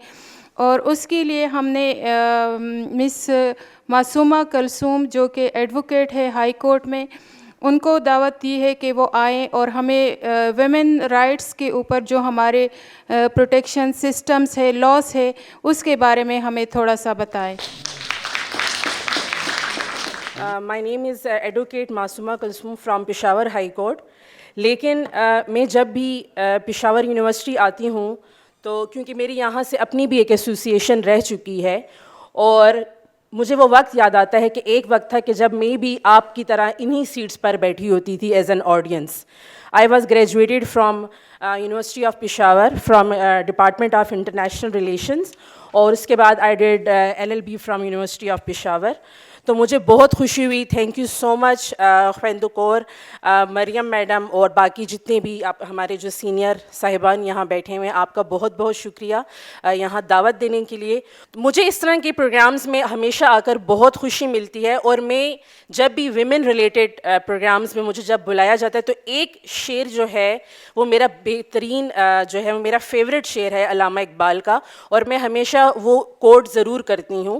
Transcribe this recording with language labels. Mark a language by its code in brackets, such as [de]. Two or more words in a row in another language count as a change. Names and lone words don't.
[ur] اور اس کے لیے ہم نے مس معصومہ کلثوم جو کہ ایڈوکیٹ ہے ہائی کورٹ میں, ان کو دعوت دی ہے کہ وہ آئیں اور ہمیں [en] women rights [ur] کے اوپر جو ہمارے [en] protection systems [ur] ہے, لاس ہے, اس کے بارے میں ہمیں تھوڑا سا بتائیں. [en] My name is Advocate Masuma Kalsoom from Peshawar High Court. [ur] لیکن میں جب بھی پشاور یونیورسٹی آتی ہوں تو کیونکہ میری یہاں سے اپنی بھی ایک ایسوسیشن رہ چکی ہے, اور مجھے وہ وقت یاد آتا ہے کہ ایک وقت تھا کہ جب میں بھی آپ کی طرح انہی سیٹس پر بیٹھی ہوتی تھی [en] as an audience. I was graduated from University of Peshawar from Department of International Relations, [ur] اور اس کے بعد [en] I did LLB from University of Peshawar. [ur] تو مجھے بہت خوشی ہوئی. [en] Thank you so much خویندو کور, [ur] مریم میڈم اور باقی جتنے بھی آپ ہمارے جو سینئر صاحبان یہاں بیٹھے ہوئے ہیں, آپ کا بہت بہت شکریہ یہاں دعوت دینے کے لیے. مجھے اس طرح کے پروگرامز میں ہمیشہ آ کر بہت خوشی ملتی ہے, اور میں جب بھی [en] women related programs [ur] میں مجھے جب بلایا جاتا ہے تو ایک شعر جو ہے وہ میرا بہترین جو ہے وہ میرا فیوریٹ شعر ہے علامہ اقبال کا, اور میں ہمیشہ وہ کوٹ ضرور کرتی ہوں.